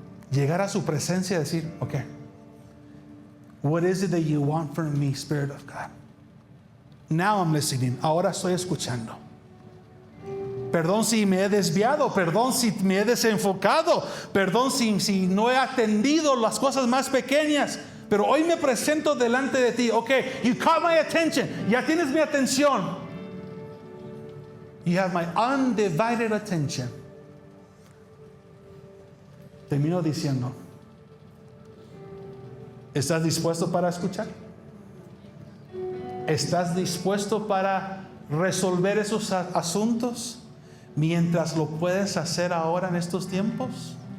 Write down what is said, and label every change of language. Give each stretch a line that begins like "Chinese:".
Spanish: Llegar a su presencia y decir:
English: ok, what is it that you want from me, Spirit of God? Now I'm listening.
Spanish: Ahora estoy escuchando. Perdón si me he desviado, perdón si me he desenfocado, perdón si no he atendido las cosas más pequeñas, pero hoy me presento delante de ti.
English: Ok, you caught my attention,
Spanish: ya tienes mi atención.
English: You have my undivided attention.
Spanish: Termino diciendo: ¿estás dispuesto para escuchar? ¿Estás dispuesto para resolver esos asuntos mientras lo puedes hacer ahora en estos tiempos?